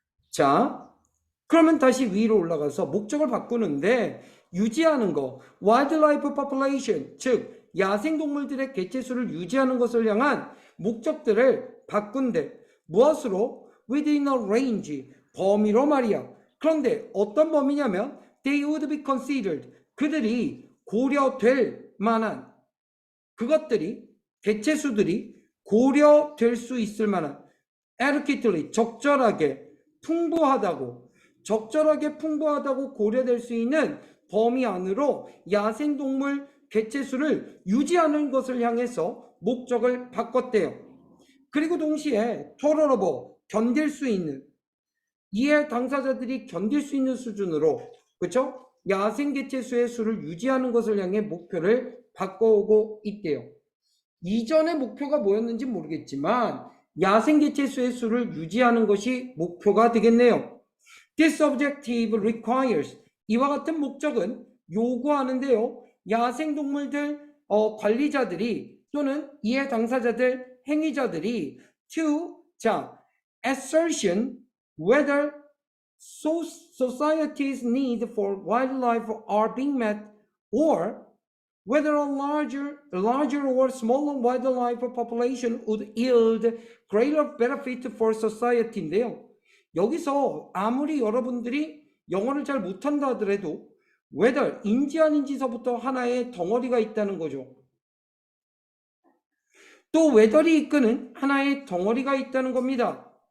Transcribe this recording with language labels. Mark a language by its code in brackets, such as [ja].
[ko] 자, 그러면 다시 위로 올라가서 목적을 바꾸는데 유지하는 거, [en] wildlife population, [ko] 즉 야생동물들의 개체수를 유지하는 것을 향한 목적들을 바꾼대. 무엇으로? [en] within a range, 범위로 말이야. [ko] 그런데 어떤 범위냐면 [en] they would be considered, [ko] 그들이 고려될 만한, 그것들이, 개체수들이 고려될 수 있을 만한 adequately, 적절하게, 풍부하다고, 적절하게 풍부하다고 고려될 수 있는 범위 안으로 야생동물 개체수를 유지하는 것을 향해서 목적을 바꿨대요. 그리고 동시에 tolerable, 견딜 수 있는, 이해 당사자들이 견딜 수 있는 수준으로, 그렇죠? 야생 개체수의 수를 유지하는 것을 향해 목표를 바꿔오고 있대요. 이전의 목표가 뭐였는지 모르겠지만 야생 개체수의 수를 유지하는 것이 목표가 되겠네요. [en] This objective requires, [ko] 이와 같은 목적은 요구하는데요. 야생동물들 관리자들이 또는 이해 당사자들, 행위자들이 [en] to, assertion whether society's need for wildlife are being met or whether a larger or smaller wildlife population would yield greater benefit for society인데요. [ko] 여기서 아무리 여러분들이 영어를 잘 못한다 하더라도 whether, 인지 아닌지서부터 하나의 덩어리가 있다는 거죠. 또 whether이 이끄는 하나의 덩어리가 있다는 겁니다.